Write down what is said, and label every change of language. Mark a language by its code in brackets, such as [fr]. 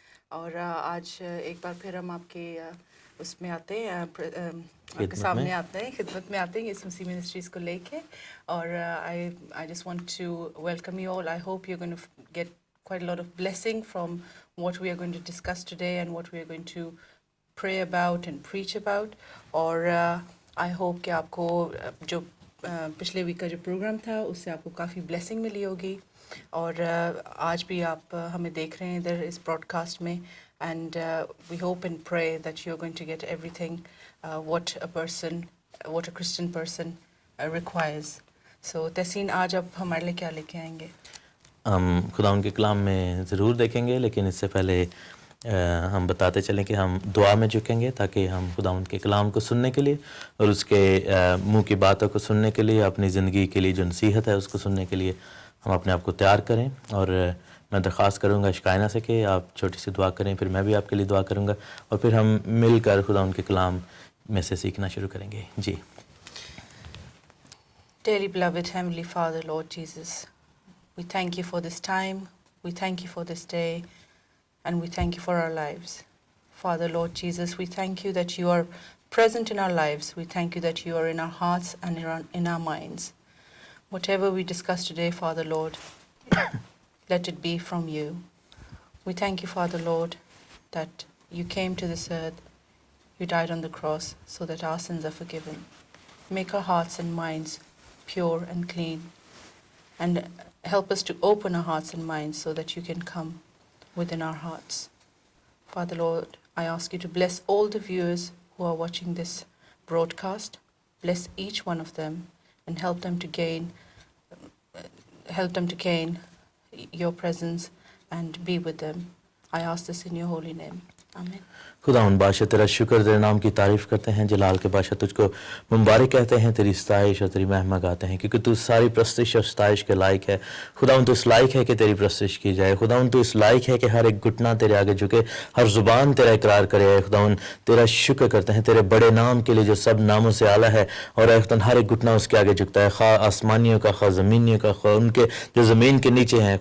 [ur] اور آج ایک بار پھر ہم آپ کے اس میں آتے ہیں آپ کے سامنے آتے ہیں خدمت میں آتے ہیں یسوع مسیح منسٹریز کو لے کے. [en] اور I just want to welcome you all. I hope you're going to get quite a lot of blessing from what we are going to discuss today and what we are going to pray about and preach about. [ur] اور [en] I hope [ur] کہ آپ کو جو پچھلے week کا جو programme تھا اس سے آپ کو کافی بلیسنگ ملی ہوگی. اور آج بھی آپ ہمیں دیکھ رہے ہیں ادھر اس براڈ کاسٹ میں. [en] And we hope and pray that you are going to get everything what a Christian person requires. [ur] سو تحسین آج آپ ہمارے لیے کیا لے کے آئیں گے؟ ہم خدا ان کے کلام میں ضرور دیکھیں گے، لیکن اس سے پہلے ہم بتاتے چلیں کہ ہم دعا میں جھکیں گے تاکہ ہم خدا ان کے کلام کو سننے کے لیے اور اس کے منہ کی باتوں کو سننے کے لیے، اپنی زندگی کے لیے جو نصیحت ہے اس کو سننے کے لیے ہم اپنے آپ کو تیار کریں. اور میں درخواست کروں گا اشکائنہ سے کہ آپ چھوٹی سی دعا کریں، پھر میں بھی آپ کے لیے دعا کروں گا اور پھر ہم مل کر خدا ان کے کلام میں سے سیکھنا شروع کریں گے. جی. [en] Dearly beloved Heavenly Father, Lord Jesus, we thank you for this time, we thank you for this day, and we thank you for our lives. Father, Lord Jesus, we thank you that you are present in our lives. We thank you that you are in our hearts and in our minds. Whatever we discuss today, Father, Lord, let it be from you. We thank you, Father, Lord, that you came to this earth, you died on the cross so that our sins are forgiven. Make our hearts and minds pure and clean, and help us to open our hearts and minds so that you can come within our hearts. Father, Lord, I ask you to bless all the viewers who are watching this broadcast. Bless each one of them and help them to gain your presence and be with them. I ask this in your holy name. Amen. [ur] خداوند بادشاہ تیرا شکر، تیرے نام کی تعریف کرتے ہیں. جلال کے بادشاہ تجھ کو مبارک کہتے ہیں، تیری ستائش اور تیری مہما گاتے ہیں، کیونکہ تو ساری پرستش اور ستائش کے لائق ہے. خداوند تو اس لائق ہے کہ تیری پرستش کی جائے. خداوند تو اس لائق ہے کہ ہر ایک گھٹنا تیرے آگے جھکے، ہر زبان تیرا اقرار کرے. خداوند تیرا شکر کرتے ہیں تیرے بڑے نام کے لیے جو سب ناموں سے اعلیٰ ہے، اور ہر ایک گھٹنا اس کے آگے جھکتا ہے، خواہ آسمانیوں کا، خواہ زمینیوں کا، خواہ ان کے جو زمین کے نیچے ہیں.